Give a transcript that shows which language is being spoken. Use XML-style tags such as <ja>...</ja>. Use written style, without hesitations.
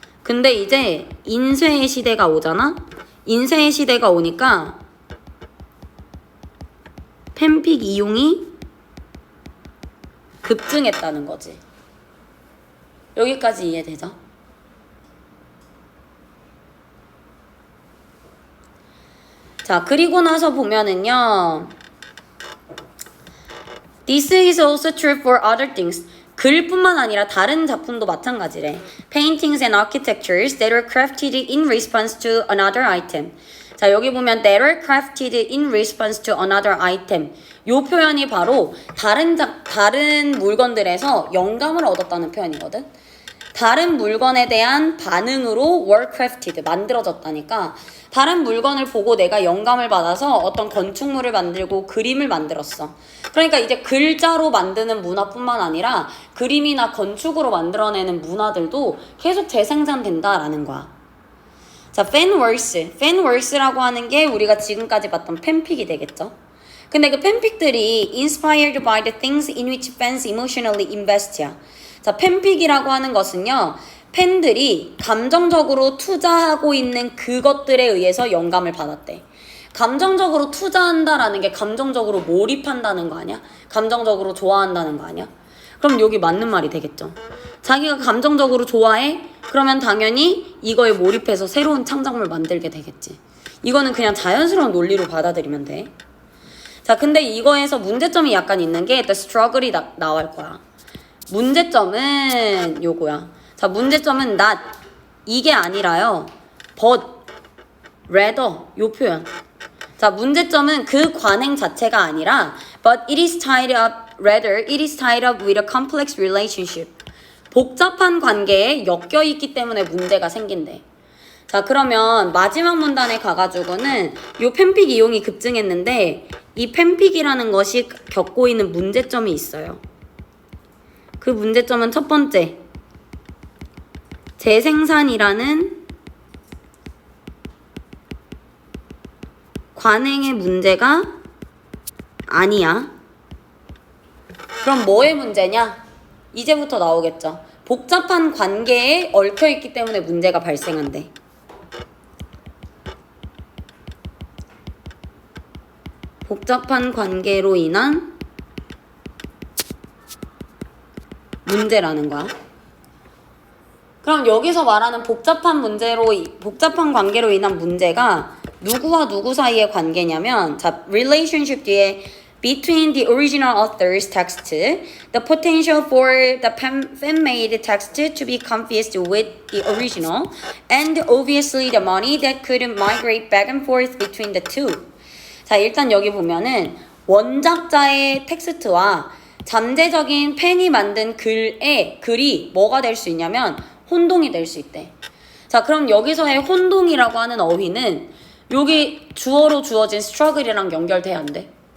<ko>근데 이제 인쇄의 시대가 오잖아? 인쇄의 시대가 오니까 팬픽 이용이 급증했다는 거지. 여기까지 이해되죠? 자, 그리고 나서 보면은요.</ko> <en>This is also true for other things.</en> <ko>글뿐만 아니라 다른 작품도 마찬가지래.</ko> <en>Paintings and architectures that were crafted in response to another item.</en> <ko>자, 여기 보면</ko> <en>that were crafted in response to another item.</en> <ko>요 표현이 바로 다른 물건들에서 영감을 얻었다는 표현이거든. 다른 물건에 대한 반응으로 were crafted, 만들어졌다니까. 다른 물건을 보고 내가 영감을 받아서 어떤 건축물을 만들고 그림을 만들었어. 그러니까 이제 글자로 만드는 문화뿐만 아니라 그림이나 건축으로 만들어내는 문화들도 계속 재생산된다라는 거야.</ko> <en>자, fanworks.</en> <ko>fanworks라고 하는 게 우리가 지금까지 봤던 팬픽이 되겠죠. 근데 그 팬픽들이</ko> <en>inspired by the things in which fans emotionally invest야.</en> <ko>자, 팬픽이라고 하는 것은요, 팬들이 감정적으로 투자하고 있는 그것들에 의해서 영감을 받았대. 감정적으로 투자한다라는 게 감정적으로 몰입한다는 거 아니야? 감정적으로 좋아한다는 거 아니야? 그럼 여기 맞는 말이 되겠죠. 자기가 감정적으로 좋아해? 그러면 당연히 이거에 몰입해서 새로운 창작물 만들게 되겠지. 이거는 그냥 자연스러운 논리로 받아들이면 돼. 자, 근데 이거에서 문제점이 약간 있는 게</ko> <en>the struggle</en> <ko>이 나올 거야. 문제점은 요거야. 자, 문제점은 not 이게 아니라요.</ko> <en>but, rather 요 표현.</en> <ko>자, 문제점은 그 관행 자체가 아니라</ko> <en>but it is tied up, rather it is tied up with a complex relationship.</en> <ko>복잡한 관계에 엮여 있기 때문에 문제가 생긴대. 자, 그러면 마지막 문단에 가가지고는 요 팬픽 이용이 급증했는데 이 팬픽이라는 것이 겪고 있는 문제점이 있어요. 그 문제점은 첫 번째, 재생산이라는 관행의 문제가 아니야. 그럼 뭐의 문제냐? 이제부터 나오겠죠. 복잡한 관계에 얽혀있기 때문에 문제가 발생한대. 복잡한 관계로 인한 문제라는 거야. 그럼 여기서 말하는 복잡한 관계로 인한 문제가 누구와 누구 사이의 관계냐면, 자, relationship 뒤에</ko> <en>between the original author's text, the potential for the fan-made text to be confused with the original, and obviously the money that could migrate back and forth between the two.</en> <ko>자, 일단 여기 보면은 원작자의 텍스트와 잠재적인 팬이 만든 글이 뭐가 될 수 있냐면 혼동이 될 수 있대. 자, 그럼 여기서의 혼동이라고 하는 어휘는 여기 주어로 주어진 struggle이랑 연결돼야 안 돼?</ko>